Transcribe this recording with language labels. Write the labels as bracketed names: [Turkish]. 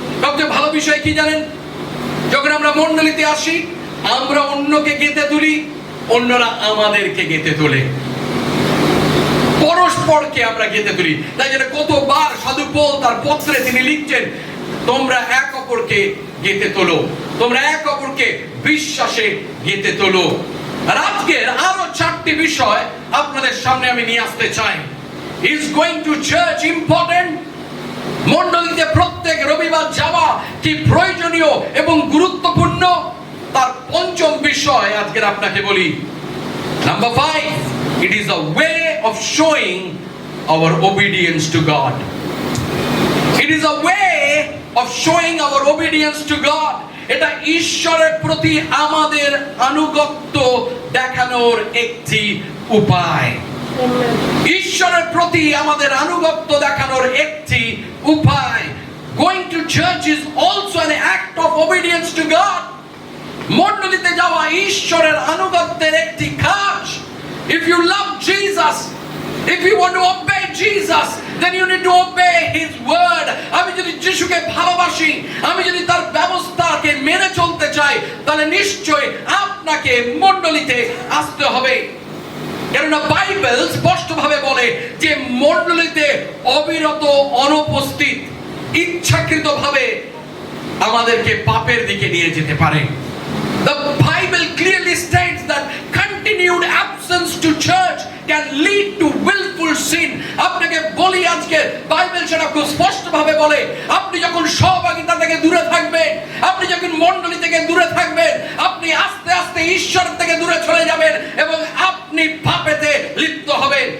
[Bangla] সবচেয়ে ভালো বিষয় কি জানেন? যখন আমরা মণ্ডলীতে আসি আমরা অন্যকে গেঁথে তুলি, অন্যরা আমাদেরকে গেঁথে তোলে, পরস্পরকে আমরা গেঁথে তুলি। তাই জন্য কতবার সাধু পৌল তার পত্রে তিনি লিখছেন, তোমরা এক অপরকে গেঁথে তোলো, তোমরা এক অপরকে বিশ্বাসে গেঁথে তোলো। আর আজকের আরো 4টি বিষয় আপনাদের সামনে আমি নিয়ে আসতে চাই। [English] Is going to church important? [Bangla] মণ্ডলীতে প্রত্যেক রবিবার যাওয়া কি প্রয়োজনীয় এবং গুরুত্বপূর্ণ? তার পঞ্চম বিষয় আজকে আপনাকে বলি। [English] Number 5, it is a way of showing our obedience to God. It is a way of showing our obedience to God. [Bangla] এটা ঈশ্বরের প্রতি আমাদের আনুগত্য দেখানোর একটি উপায়। ঈশ্বরের প্রতি আমাদের আনুগত্য দেখানোর একটি উপায়। [English] Going to church is also an act of obedience to God. [Bangla] মণ্ডলীতে যাওয়া ঈশ্বরের আনুগত্যের একটি কাজ। [English] If you love Jesus, if you want to obey Jesus, then you need to obey his word. [Bangla] আমি যদি যিশুকে ভালোবাসি, আমি যদি তার ব্যবস্থাকে মেনে চলতে চাই, তাহলে নিশ্চয়ই আপনাকে মণ্ডলীতে আসতে হবে। কেননা বাইবেল স্পষ্টভাবে বলে যে মণ্ডলীতে অবিরত অনুপস্থিত ইচ্ছাকৃতভাবে আমাদেরকে পাপের দিকে নিয়ে যেতে পারে। [English] The Bible clearly states that continued absence to church can lead to willful sin. [Bangla] আপনাকে বলি আজকে বাইবেল সেটা খুব স্পষ্টভাবে বলে, আপনি যখন সহভাগিতা থেকে দূরে থাকবেন, আপনি যখন মণ্ডলী থেকে দূরে থাকবেন, আপনি আস্তে আস্তে ঈশ্বর থেকে দূরে চলে যাবেন এবং আপনি পাপেতে লিপ্ত হবেন।